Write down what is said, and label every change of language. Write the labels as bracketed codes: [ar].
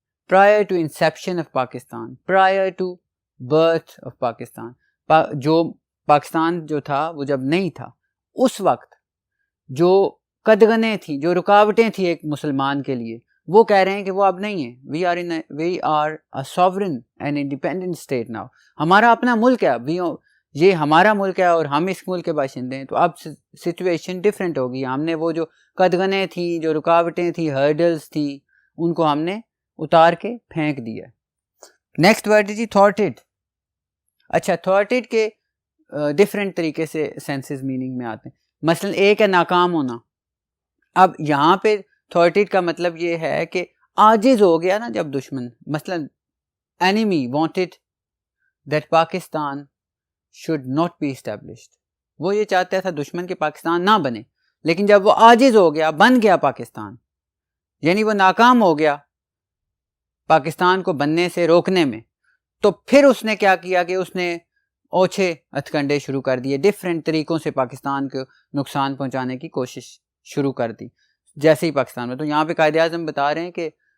[en] prior to inception of Pakistan, [ur] prior to birth of Pakistan, جو پاکستان جو تھا وہ جب نہیں تھا، اس وقت جو قدغنیں تھیں، جو رکاوٹیں تھیں ایک مسلمان کے لیے، وہ کہہ رہے ہیں کہ وہ اب نہیں ہیں. [en] we are a sovereign and independent state now. [ur] ہمارا اپنا ملک ہے، یہ ہمارا ملک ہے اور ہم اس ملک کے باشندے ہیں. تو اب سچویشن ڈفرینٹ ہوگی. ہم نے وہ جو قدغنیں تھیں، جو رکاوٹیں تھیں، ہرڈلز تھیں، ان کو ہم نے اتار کے پھینک دیا. نیکسٹ ورڈ جی تھوارٹڈ. اچھا، تھوارٹڈ کے ڈفرینٹ طریقے سے سینسز میننگ میں آتے ہیں. مثلا ایک ہے ناکام ہونا. اب یہاں پہ تھوارٹڈ کا مطلب یہ ہے کہ عاجز ہو گیا نا جب دشمن. [en] مثلا enemy wanted that Pakistan should not be established. [ur] وہ یہ چاہتا تھا دشمن کے پاکستان نہ بنے، لیکن جب وہ عاجز ہو گیا، بن گیا پاکستان، یعنی وہ ناکام ہو گیا پاکستان کو بننے سے روکنے میں، تو پھر اس نے کیا کیا کہ اس نے اوچھے ہتھ کنڈے شروع کر دیے، ڈفرینٹ طریقوں سے پاکستان کو نقصان پہنچانے کی کوشش شروع کر دی جیسے ہی پاکستان میں. تو یہاں پہ قائد اعظم بتا رہے ہیں کہ